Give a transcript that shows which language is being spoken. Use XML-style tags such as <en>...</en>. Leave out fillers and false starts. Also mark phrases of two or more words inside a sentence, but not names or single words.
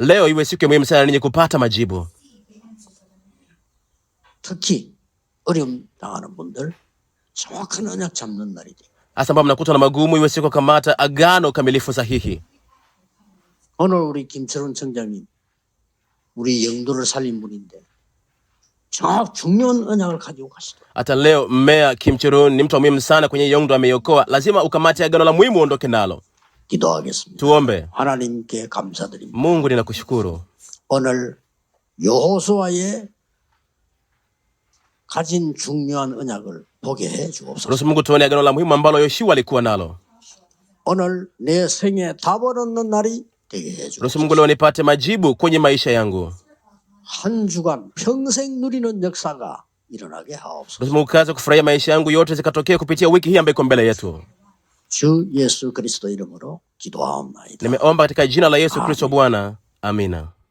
<sw>Leo iwe siku muhimu sana ninyi kupata majibu.</sw> <ko>특히 어려움 당하는 분들 정확한 언약 잡는 날이 되길.</ko> <sw>Hasa ambao mnakuta na magumu, iwe siku kamata agano kamilifu sahihi.</sw> <ko>오늘 우리 김철원 청장님 우리 영도를 살린 분인데 중요한 언약을 가지고 가시더라고요.</ko> <sw>Hata leo mmea Kim Chirun ni mtu muhimu sana kwenye Yongdo ameiokoa. Lazima ukamate agano la muhimu uondoke nalo.</sw> <ko>기도하겠습니다.</ko> <sw>Tuombe.</sw> <ko>하나님께 감사드립니다.</ko> <sw>Mungu ninakushukuru.</sw> <ko>오늘 여호수아의 가진 중요한 언약을 보게 해 주옵소서.</ko> <sw>Ruhusu Mungu tuone agano la muhimu ambalo Yoshua alikuwa nalo.</sw> <ko>오늘 내 생에 답을 얻는 날이 되게 해 주옵소서.</ko> <sw>Ruhusu Mungu leo nipate majibu kwenye maisha yangu.</sw> <ko>한 주간 평생 누리는 역사가 일어나게 하옵소서.</ko> <sw>Ruhusu Mungu kaza kufurahia maisha yangu yote zikatokea kupitia wiki hii ambayo iko mbele yetu.</sw> <ko>주 예수 그리스도 이름으로 기도하옵나이다.</ko> <sw>Nimeomba katika jina la Yesu Kristo Bwana. Amina.</sw>